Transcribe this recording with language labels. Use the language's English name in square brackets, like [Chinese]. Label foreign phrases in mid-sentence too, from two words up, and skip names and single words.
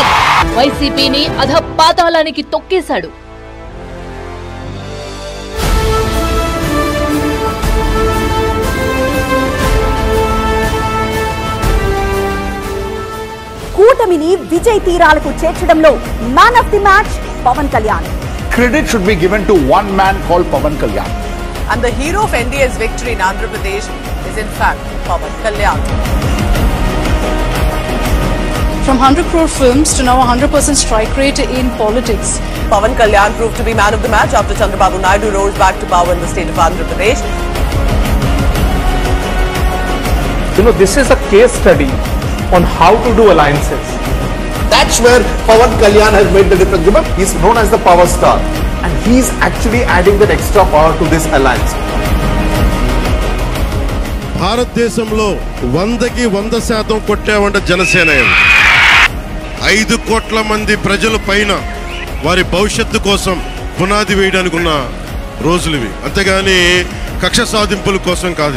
[Telugu] వైసీపీని అధపాతాళానికి తొక్కేశాడు. కూటమిని విజయ్ తీరాలకు చేర్చడంలో [English] man of the match [Telugu] పవన్ కళ్యాణ్. [English] Credit should be given to one man called Pavan Kalyan. And the hero of NDA's victory in Andhra Pradesh is in fact Pavan Kalyan. From 100 crore films to now 100% strike rate in politics. Pavan Kalyan proved to be man of the match after Chandrababu Naidu rose back to power in the state of Andhra Pradesh. You know, this is a case study on how to do alliances. That's where Pavan Kalyan has made the difference. Remember, he's known as the power star, and he's actually adding that extra power to this alliance. [Telugu] భారతదేశంలో 100కి 100% కొట్టావంట జనసేన. 5 కోట్ల మంది ప్రజల పైన వారి భవిష్యత్తు కోసం పునాది వేయడానికి ఉన్న రోజులు ఇవి, అంతేగాని కక్ష సాధింపుల కోసం కాదు.